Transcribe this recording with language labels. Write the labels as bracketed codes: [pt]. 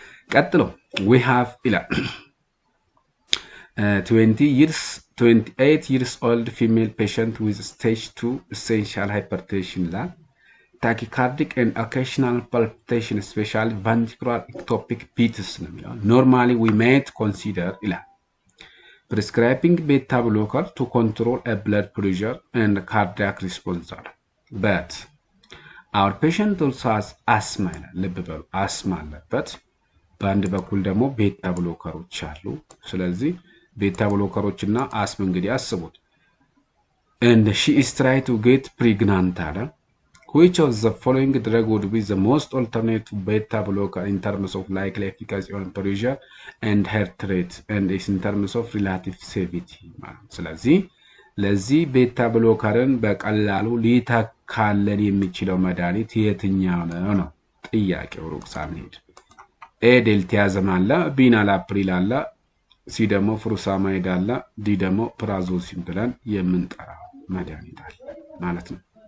[en] ቀጥሎ we have 28 years old female patient with stage 2 essential hypertension ላይ tachycardic and occasional palpitation especially ventricular ectopic beats ነው የሚለው። normally we might consider ይላል prescribing beta blocker to control a blood pressure and cardiac response. But our patient also has asthma. asthma [am] አለበት። በአንድ በኩል ደግሞ ቤታ ብሎከሮች አሉ። ስለዚህ ቤታ ብሎከሮችና አስም እንግዲህ አስቡት። [en] and she is trying to get pregnant አለ። which of the following drug would be the most alternative beta blocker in terms of likely efficacy on pressure and heart rate and in terms of relative safety? [am] ስለዚህ ለዚህ ቤታ ብሎከርን በቀላሉ ሊተካለን የሚችለው መድኃኒት የትኛው ነው ጥያቄው። ሩቅ ሳንሄድ ኤ ዴልቲያዘም አለ፣ ቢ ናላፕሪል አለ፣ ሲ ደግሞ ፍሩሳማይድ አለ፣ ዲ ደግሞ ፕራዞሲን ብለን የምንጠራው መድኃኒት አለ ማለት ነው።